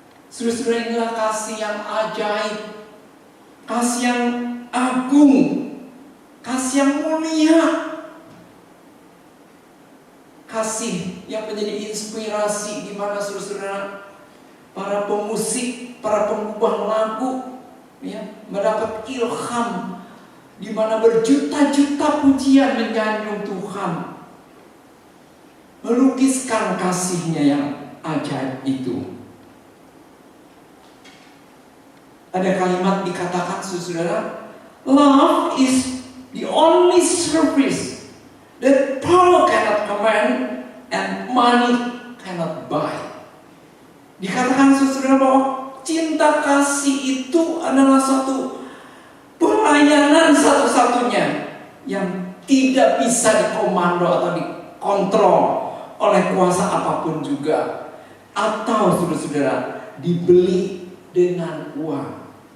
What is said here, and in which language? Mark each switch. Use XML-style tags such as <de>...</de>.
<id>Saudara, inilah kasih yang ajaib, kasih yang agung, kasih yang mulia, kasih yang menjadi inspirasi di mana saudara, para pemusik, para pengubah lagu, ya, mendapat ilham di mana berjuta-juta pujian menyanjung Tuhan, melukiskan kasihnya yang ajaib itu. Ada kalimat dikatakan saudara,</id> <en>love is the only service that power cannot command and money cannot buy.</en> <id>Dikatakan saudara bahwa cinta kasih itu adalah satu pelayanan satu-satunya yang tidak bisa dikomando atau dikontrol oleh kuasa apapun juga, atau saudara-saudara dibeli dengan uang.</id>